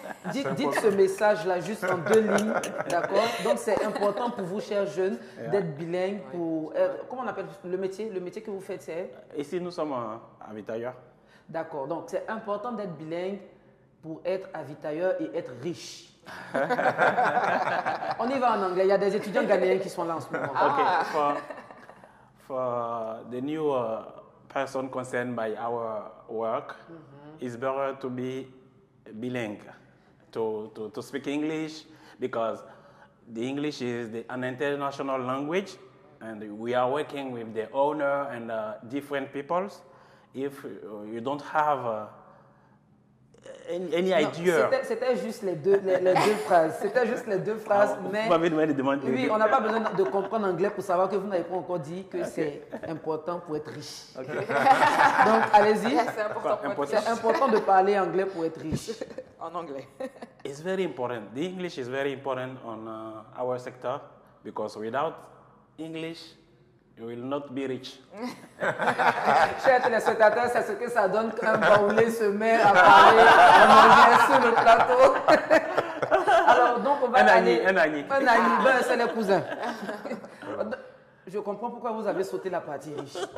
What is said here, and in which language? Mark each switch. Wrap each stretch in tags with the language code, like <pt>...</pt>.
<fr>Dites ce message-là juste en 2 lignes, d'accord? Donc c'est important pour vous, chers jeunes, d'être bilingue pour… comment on appelle le métier? Le métier que vous faites, c'est… Ici, nous sommes avitailleurs. D'accord, donc c'est important d'être bilingue pour être avitailleur et être riche. On y va en anglais. Il y a des étudiants ghanéens qui sont là en ce moment.</fr> <en>Okay, for the new person concerned by our work, it's better to be bilingual, to speak English because the English is an international language and we are working with the owner and different peoples. If you don't have any idea.</en> <fr>C'était juste les deux phrases. C'était juste les 2 phrases. Mais vous m'avez demandé de demander. Oui, on n'a pas besoin de comprendre l'anglais pour savoir que vous n'avez pas encore dit que c'est important pour être riche. Donc, allez-y. C'est important de parler anglais pour être riche. En anglais.</fr> <en>It's very important. The English is very important on our sector because without English, you will not be rich.</en> <fr>Chers téléspectateurs, c'est ce que ça donne quand un baoulé se met à parler, à manger sur le plateau. Alors, donc, on va aller… Un agni. Ben, c'est les cousins. Je comprends pourquoi vous avez sauté la partie riche.</fr>